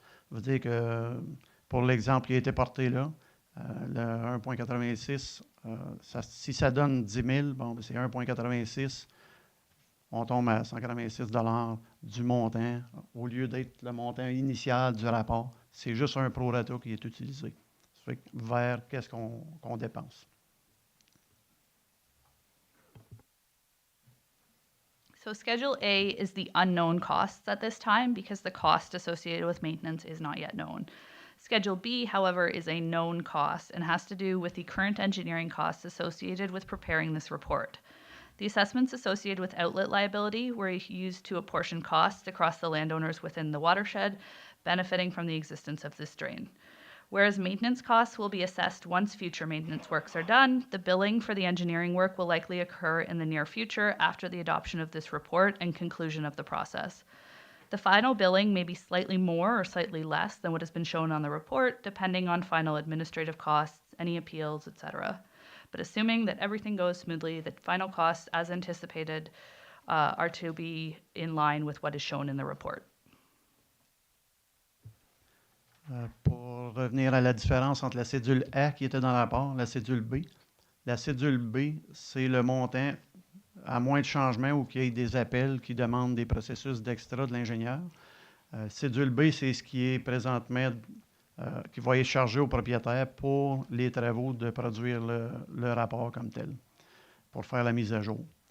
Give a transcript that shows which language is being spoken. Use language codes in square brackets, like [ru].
[fr] Ça veut dire que pour l'exemple qui a été porté là, le 1,86, si ça donne 10 000, c'est 1,86. On tombe à 186 $ du montant au lieu d'être le montant initial du rapport. C'est juste un prorata qui est utilisé. Ça fait que vers qu'est-ce qu'on dépense. [en] So Schedule A is the unknown costs at this time because the cost associated with maintenance is not yet known. Schedule B, however, is a known cost and has to do with the current engineering costs associated with preparing this report. The assessments associated with outlet liability were used to apportion costs across the landowners within the watershed, benefiting from the existence of this drain. Whereas maintenance costs will be assessed once future maintenance works are done, the billing for the engineering work will likely occur in the near future after the adoption of this report and conclusion of the process. The final billing may be slightly more or slightly less than what has been shown on the report, depending on final administrative costs, any appeals, etc. But assuming that everything goes smoothly, the final costs, as anticipated, are to be in line with what is shown in the report. [fr] Pour Pour revenir à la différence entre la cédule A qui était dans le rapport, la cédule B. La cédule B, c'est le montant, à moins de changements ou qu'il y ait des appels qui demandent des processus d'extra de l'ingénieur. Cédule B, c'est ce qui est présentement, qui va être chargé au propriétaire pour les travaux de produire le rapport comme tel, pour faire la mise à jour.